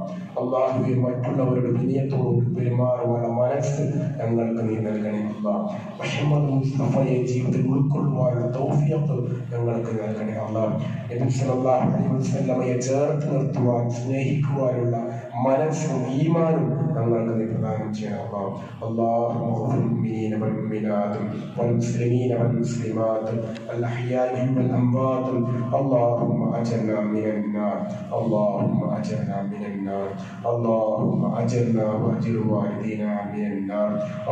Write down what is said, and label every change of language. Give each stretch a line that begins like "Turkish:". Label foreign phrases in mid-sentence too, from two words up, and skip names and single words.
Malayalam: അള്ളാഹുവെ, മറ്റുള്ളവരുടെ വിനയത്തോട് പെരുമാറുവാനുള്ള മനസ്സ് ഞങ്ങൾക്ക് നീ നൽകണേ അല്ലാഹ്. മുഹമ്മദ് മുസ്തഫയെ ജീവിതത്തിൽ ഉൾക്കൊള്ളുവാനുള്ള തൗഫീഖ് തൗഫീഖ് ഞങ്ങൾക്ക് നൽകണേ അല്ലാഹ്. നബി
Arabic: صلى الله عليه وسلم
Malayalam: ചേർത്ത് നിർത്തുവാൻ സ്നേഹിക്കുവാനുള്ള മനസ്സും ഈമാനും ഞങ്ങൾക്ക് നീ പ്രദാനം ചെയ്യണം അല്ലാഹ്.
Arabic: اللهم اغفر للمؤمنين والمؤمنات والمسلمين والمسلمات الأحياء والأموات. اللهم أجرنا من النار، اللهم أجرنا من النار، اللهم أجرنا وأجر والدينا من النار.